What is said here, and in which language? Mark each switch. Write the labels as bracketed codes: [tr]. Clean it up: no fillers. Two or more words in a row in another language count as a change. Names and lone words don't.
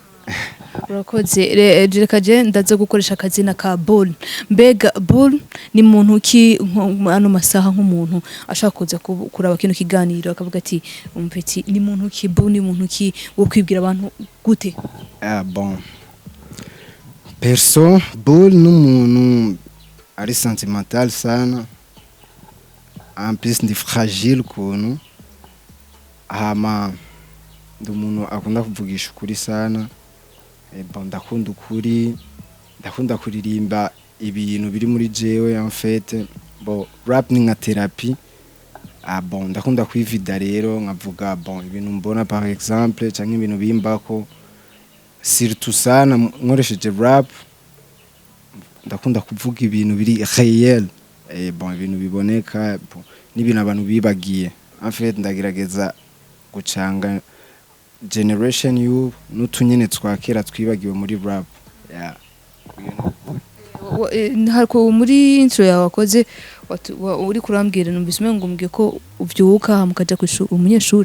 [rn] urakoze reka je ndaza gukoresha akazina ka Bull mbega Bull ni muntu ki ano masaha nk'umuntu ashaka kuza kuraba kino kiganiro akavuga ati umpeti ni muntu ki Bull ni muntu ki wo kwibwira abantu gute [fr] bon perso [rn] Bull n'umuntu ari sentimental sana [fr] en plus [rn] ndi fragile kuntu hama ndi umuntu akunda kuvugisha ukuri sana bon ndakunda ukuri ndakunda kuririmba ibintu biri muri jewe [fr] en fait bon [rn] rap ni nka therapie bon ndakunda kwivida rero nkavuga bon ibintu mbona [fr] par exemple [rn] cyangwa ibintu bimbako surtout sana nkoresheje rap ndakunda kuvuga ibintu biri réel bon ibintu biboneka bon n'ibintu abantu bibagiye [fr] en fait [rn] ndagerageza gucanga generation you n'utunyene twakera twibagiwe muri rap hariko muri intro yawe wakoze uri kurambwira numvise umengo mbwiye ko uvyuka mukaja kwishura umunyeshuri